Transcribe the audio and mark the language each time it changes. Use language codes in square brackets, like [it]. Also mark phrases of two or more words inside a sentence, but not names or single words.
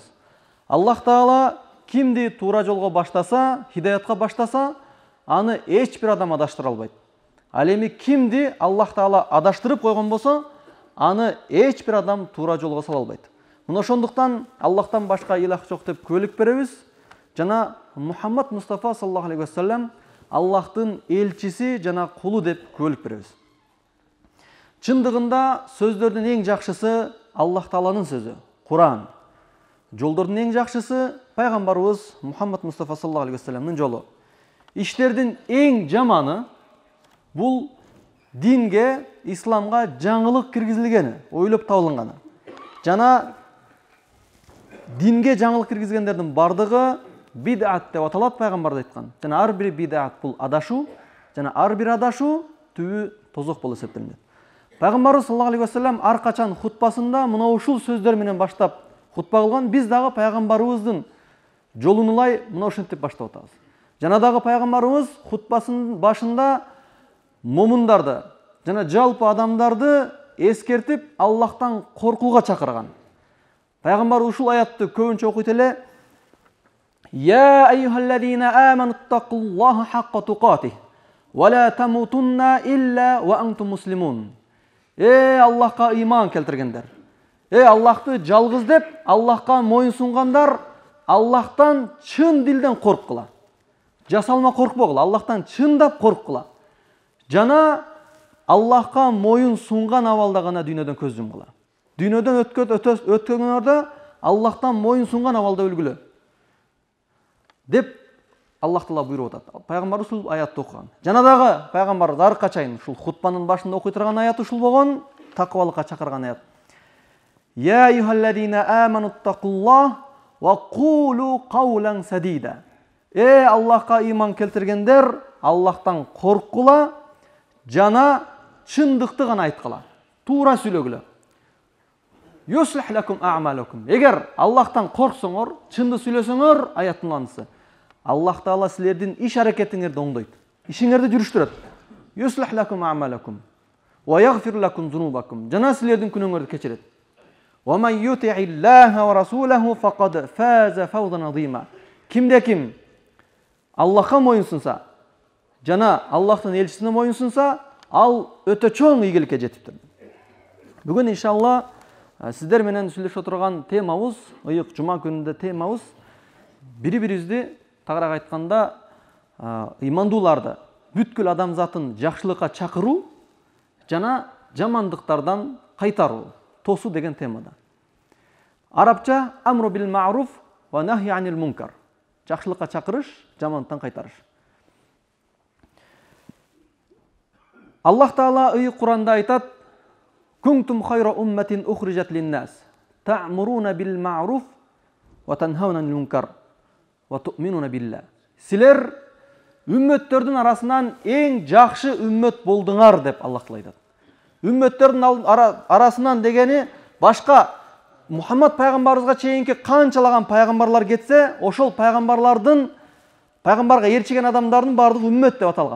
[ky] Аллах Таала кимди туура жолго баштаса, хидаятка баштаса, аны эч бир адам адаштыра албайт. Ал эми кимди Аллах Таала адаштырып койгон болсо, аны эч бир адам туура жолго сала албайт. Мына ошондуктан Аллахтан башка илах жок деп күбөлүк беребиз. Жана Мухаммад Мустафа [ar] صلى الله عليه وسلم [ky] Аллахтын элчиси жана кулу деп күбөлүк беребиз. Чындыгында сөздөрдүн эң жакшысы Аллах Тааланын сөзү, Куран. Жолдордун эң жакшысы пайгамбарыбыз Мухаммад Мустафа [ar] صلى الله عليه وسلم [ky] жолу. Иштердин эң жаманы бул динге, исламга жаңылык киргизилгени, ойлоп табылганы. Жана динге жаңылык киргизгендердин бардыгы бидат деп аталат, пайгамбар да айткан. Жана ар бир бидат бул адашуу, жана ар бир адашуу түбү тозок болуп эсептелет. Пайгамбарыбыз [ar] صلى الله عليه وسلم [ky] ар качан хутбасында мына ушул сөздөр менен баштап хутба кылган. Биз дагы пайгамбарыбыздын жолун улай мына ушинтип баштап атабыз. Жана дагы пайгамбарыбыз хутбасынын башында момундарды жана жалпы адамдарды эскертип Аллахтан коркууга чакырган. Пайгамбар ушул аятты көбүнчө окуйт эле: [ar] "يا أيها الذين آمنوا اتقوا الله حق تقاته ولا تموتن إلا وأنتم مسلمون." [ky] Аллахка иман келтиргендер. Аллахты жалгыз деп, Аллахка моюн сунгандар, Аллахтан чын дилден корккула. Жасалма коркпогула, Аллахтан чындап корккула. Жана Аллахка моюн сунган абалда гана дүйнөдөн көз жумгула. Дүйнөдөн өткөнгөндөрдө Аллахтан моюн сунган абалда өлгүлө деп Аллах Таала буйруп атат. Пайгамбар ушул аятты окуган. Жана дагы пайгамбар ар качайын ушул хутбанын башында окуй турган аят ушул болгон, такыбалыкка чакырган аят. [ar] يا أيها الذين آمنوا اتقوا الله وقولوا قولا سديدا. [ky] Аллахка иман келтиргендер, Аллахтан корккула, жана чындыкты гана айткыла, туура сүйлөгүлө. [ar] يصلح لكم أعمالكم. [ky] Эгер Аллахтан корксоңор, чынды сүйлөсөңөр, аяттын анысы. Аллах Таала силердин иш аракетиңерди оңдойт. Ишиңерди жүрүштүрөт. [ar] يصلح لكم أعمالكم ويغفر لكم ذنوبكم. [ky] Жана силердин күнөөңөрдү кечирет. [ar] ومن يطع الله ورسوله فقد فاز فوزا عظيما. [ky] Кимде ким Аллахка моюнсунса, жана Аллахтын элчисине моюнсунса, ал өтө чоң ийгиликке жетиптир. Бүгүн иншалла сиздер менен сүйлөшө турган темабыз, ыйык жума күнүндө темабыз бири-бирибизди тагыраак айтканда ыймандууларды, бүткүл адамзатын жакшылыкка чакыруу жана жамандыктардан кайтаруу, тосуу деген темада. [ar] Арабча أمر بالمعروف ونهي عن المنكر. [ky] Жакшылыкка чакырыш, жамандыктан кайтарыш. Аллах Таала ыйык Куранда айтат: [ar] "كنتم خير أمة أخرجت للناس تأمرون بالمعروف وتنهون عن المنكر وتؤمنون بالله." [ky] Силер үммөттөрдүн арасынан эң жакшы үммөт болдуңар деп Аллах Таала айтат. Үммөттөрдүн арасынан дегени башка Мухаммад пайгамбарыбызга чейинки канчалаган пайгамбарлар кетсе, ошол пайгамбарга ээрчиген адамдардын бардыгы үммөт деп аталган.